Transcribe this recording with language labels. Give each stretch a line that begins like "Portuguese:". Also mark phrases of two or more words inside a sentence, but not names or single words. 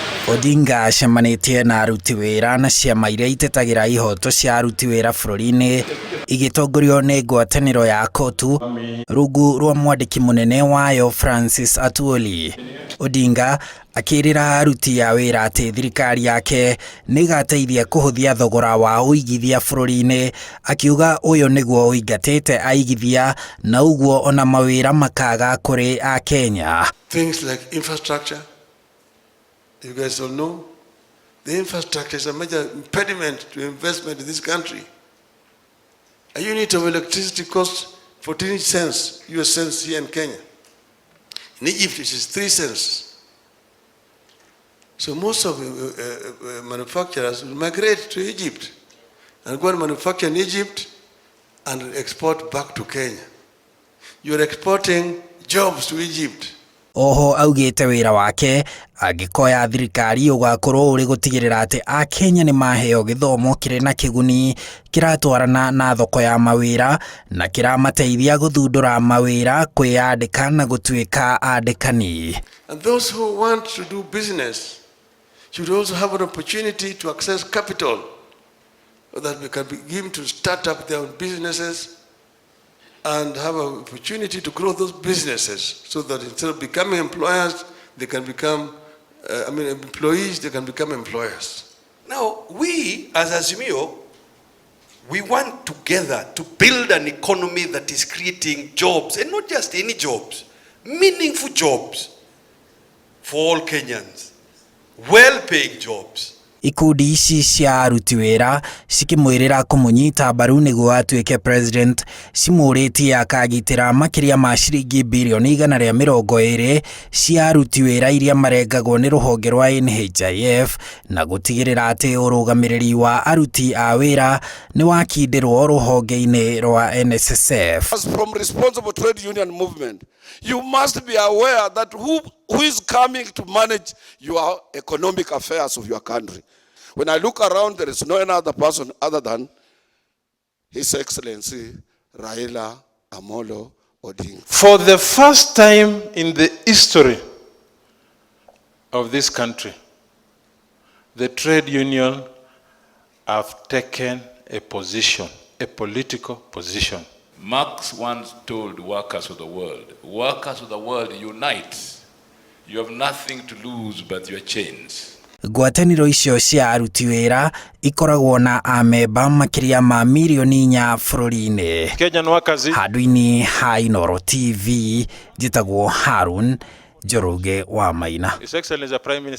Kikuyu: Odinga acemanĩtie na aruti wĩra na ciama iria itetagĩra ihoto cia aruti wĩra bũrũri-inĩ igĩtongorio nĩ ngwatanĩro ya COTU rungu rwa mwandĩki mũnene wayo Francis Atwoli. Odinga akĩrĩra aruti a wĩra atĩ thirikari yake nĩ ĩgateithia kũhũthia thogora wa ũigithia bũrũri-inĩ, akiuga ũyũ nĩguo ũingatĩte aigithia na ũguo ona mawĩra makaga kũrĩ a Kenya.
English: Things like infrastructure. You guys all know, the infrastructure is a major impediment to investment in this country. A unit of electricity costs 14 cents, US cents here in Kenya. In Egypt, it is 3 cents. So most of the manufacturers will migrate to Egypt and go and manufacture in Egypt and export back to Kenya. You are exporting jobs to Egypt.
Kikuyu: Oho augĩte wĩra wake angĩkoya thirikari ũgakorwo ũrĩ gũtigĩrĩra atĩ a Kenya nĩ maheo gĩthomo kĩrĩ na kĩguni kĩratwarana na thoko ya mawĩra na kĩramateithia gũthundũra mawĩra kwĩyandĩka na gũtuĩka andĩkani.
English: And those who want to do business should also have an opportunity to access capital so that we can begin to start up their own businesses and have an opportunity to grow those businesses so that instead of becoming employers, they can become, employees, they can become employers. Now, we as Azimio, we want together to build an economy that is creating jobs, and not just any jobs, meaningful jobs for all Kenyans, well-paying jobs.
Kikuyu: Ikundi ici cia aruti wĩra cikĩmwĩrĩra kũmũnyita mbaru nĩguo atuĩke president, cimũrĩtie akagitĩra makĩria ma ciringi birioni 120 cia aruti wĩra iria marengagwo nĩ rũhonge rwa NHIF na gũtigĩrĩra atĩ ũrũgamĩrĩri wa aruti a wĩra nĩ wakindĩrwo rũhonge-inĩ rwa NSSF.
English: As from responsible trade union movement, you must be aware that who is coming to manage your economic affairs of your country. When I look around, there is no another person other than His Excellency Raila Amolo Odinga. For the first time in the history of this country, the trade union have taken a position, a political position. Marx once told workers of the world, unite. You have nothing to lose but your chains.
Kikuyu: Ngwatanĩro icio cia aruti wĩra ikoragwo na amemba makĩria ma milioni 4 bũrũri-inĩ. Kenya nĩ wakazi. Handũ-inĩ ha Inooro TV, njĩtagwo Harun Njoroge wa Maina.
English: His Excellency the Prime Minister.